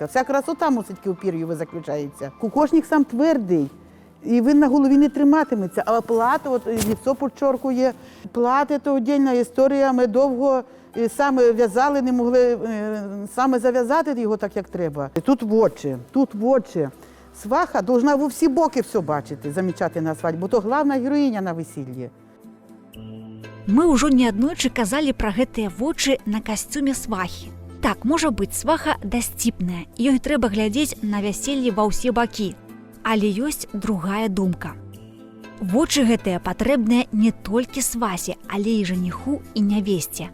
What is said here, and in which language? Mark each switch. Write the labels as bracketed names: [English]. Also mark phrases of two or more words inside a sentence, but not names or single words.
[Ukrainian] Вся красота мусить у пір'ю заключається. Кокошник сам твердий, і він на голові не триматиметься, а плат, от лицо підчоркує. Плат – це окрема історія, ми довго саме в'язали, не могли саме зав'язати його так, як треба. Тут в очі. Сваха повинна в усі боки все бачити, замічати на свадьбі, бо то головна героїня на весіллі. [Belarusian] Мы ўжо неаднойчы казалі пра гэтыя вочы на касцюме свахі. Так, можа быць, сваха дасціпная, ёй трэба глядзець на вяселле ва ўсе бакі. Але ёсць другая думка. Вочы гэтыя патрэбныя не толькі свасе, але і жаніху і нявесце.